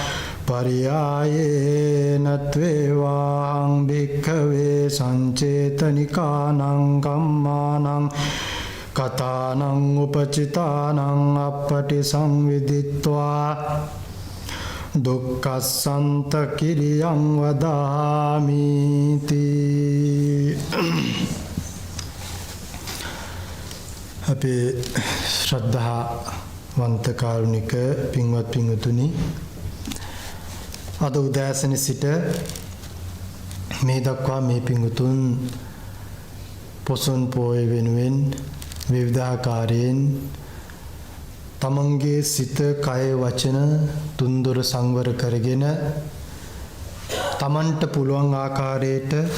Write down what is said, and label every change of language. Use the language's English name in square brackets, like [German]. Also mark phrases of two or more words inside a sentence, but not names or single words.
[Pali] පරියායේන ත්වේවාං භික්ඛවේ සංචේතනිකානං කම්මානං කතානං උපචිතානං අප්පටි සංවිදිත්වා දුක්ඛසන්ත කිරියං වදාමිති. [Sinhala] අපේ ශ්‍රද්ධාවන්ත කාරුණික පින්වත් පින්වතුනි, අද උදෑසන සිට මේ දක්වා මේ පින්වතුන් පොසොන් පෝය වෙනුවෙන් විවිධාකාරයෙන් තමන්ගේ සිත, කය, වචන තුන්දොර සංවර කරගෙන තමන්ට පුළුවන් ආකාරයට